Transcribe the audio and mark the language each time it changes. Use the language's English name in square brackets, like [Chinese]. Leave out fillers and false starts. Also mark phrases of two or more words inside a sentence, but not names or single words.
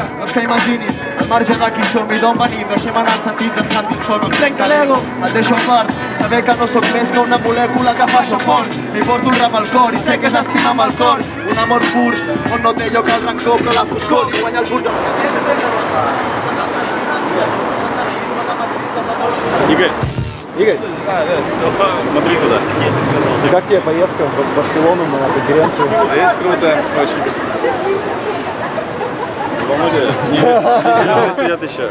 [Catalan] Doncs que imaginin, al marge de qui som i d'on venim, deixem anar els sentits en sentit sort. Em trenca l'ego, et deixo a part, saber que no sóc més que una molècula que fa això fort. I porto el rap al cor i sé que s'estima amb el cor. Un amor pur, on no té lloc el rancor, però la foscor i guanya el curs. [Russian] Игорь, смотри туда. И как тебе поездка в Барселону на конференцию? Здесь круто, очень. Володя, сидят еще.